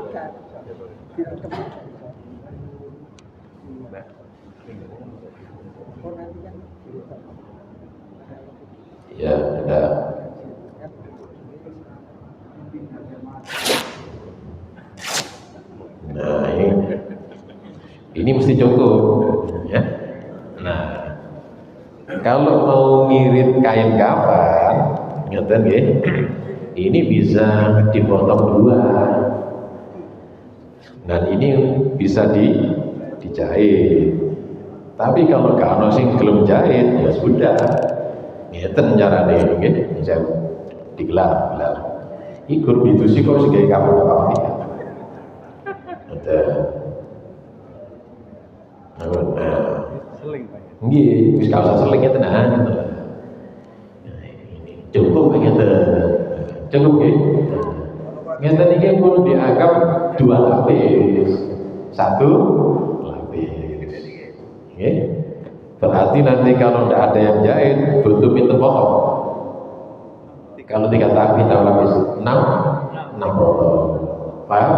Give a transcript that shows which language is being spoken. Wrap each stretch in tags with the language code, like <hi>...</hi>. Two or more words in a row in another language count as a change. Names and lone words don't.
<id>Ya, udah. Nah, ini mesti cukup, ya. Nah, kalau mau ngirit kain kafan,</id> <jv>ngeten nggih.</jv> <id>Ini bisa dipotong 2. Dan ini bisa dijahit. Tapi kalau</id> <jv>gak ono sing gelem jahit,</jv> <id>ya sudah.</id> <jv>Ngeten carane nggih, bisa digelar. Iku ditusi kok sing gawe kafan apa iki. Seling, Pak. Nggih, wis gak usah seling tenan gitu. Cukup ngeten. Cukup nggih. Ngeten iki pun</jv> <id>dianggap 2 lapis.</id> <jv>1 lapis. Nggih.</jv> <id>Berarti nanti kalau tidak ada yang jahit, butuh pintu potong. Kalau 3 lapis 6 potong. Paham?</id>